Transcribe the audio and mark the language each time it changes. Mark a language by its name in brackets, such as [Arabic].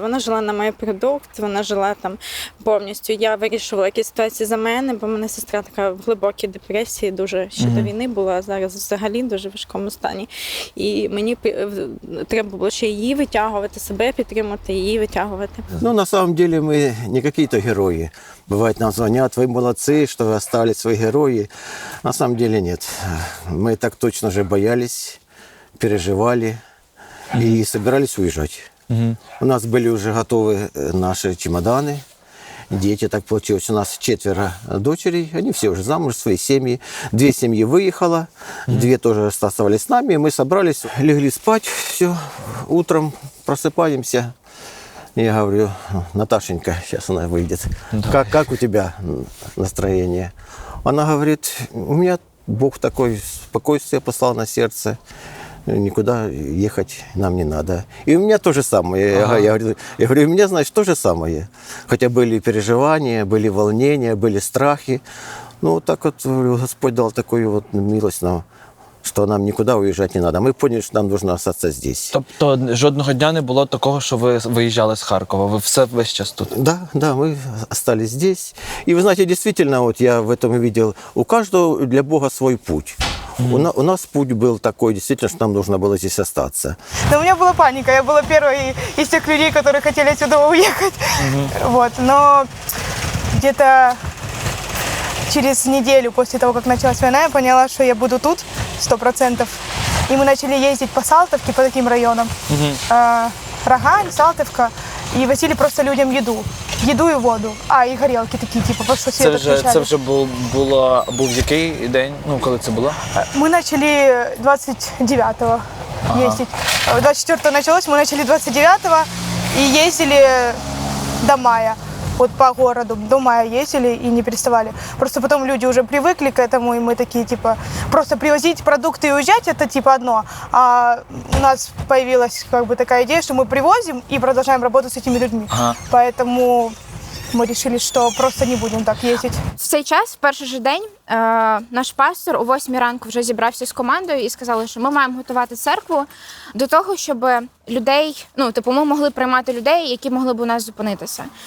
[Ukrainian] Вона жила на мій продукт, вона жила там повністю. Я вирішувала якісь ситуації за мене, бо в мене сестра така в глибокій депресії, дуже ще до війни була, а зараз взагалі дуже в важкому стані. І мені треба було ще її витягувати, себе підтримати, її витягувати. [Russian] Ну, на самом деле мы не какие-то герои. Бывает, нам звонят, вы молодцы, что вы остались свои герои. На самом деле нет. Мы так точно же боялись, переживали и собирались уезжать. У нас были уже готовы наши чемоданы, дети. Так получилось, у нас 4 дочерей, они все уже замуж, свои семьи. 2 семьи выехало, 2 тоже оставались с нами. Мы собрались, легли спать, все, утром просыпаемся. Я говорю, Наташенька, сейчас она выйдет, как у тебя настроение? Она говорит, у меня Бог такой спокойствие послал на сердце. Никуда ехать нам не надо. И у меня то же самое. Я говорю, у меня, значит, то же самое. Хотя были переживания, были волнения, были страхи. Ну, вот так вот Господь дал такую вот милость нам, [Ukrainian] що нам нікуди виїжджати не треба. Ми поняли, що нам потрібно залишитися здесь. Тобто жодного дня не було такого, що ви виїжджали з Харкова? Ви все весь час тут? [Russian] Да, мы остались здесь. И вы знаете, действительно, вот я в этом видел, у каждого для Бога свой путь. У нас путь был такой, действительно, что нам нужно было здесь остаться. Но у меня была паника. Я была первой из тех людей, которые хотели отсюда уехать. Вот. Но где-то через неделю после того, как началась война, я поняла, что я буду тут 100%. И мы начали ездить по Салтовке, по таким районам. Рогань, Салтовка. И возили просто людям еду и воду. [Ukrainian] І горілки такі, типу, просто всі це вже був який день, ну, коли це було? [Russian] Мы начали 29-го ездить. 24-го началось, мы начали 29-го и ездили до мая. Вот по городу, до мая ездили и не переставали. Просто потом люди уже привыкли к этому, и мы такие, типа, просто привозить продукты и уезжать, это типа одно. А у нас появилась как бы такая идея, что мы привозим и продолжаем работать с этими людьми. [Ukrainian] Поэтому ми вирішили, що просто не будемо так їздити. В цей час, в перший же день, наш пастор о 8 ранку вже зібрався з командою і сказали, що ми маємо готувати церкву до того, щоб людей, ну, типу, ми могли приймати людей, які могли б у нас зупинитися.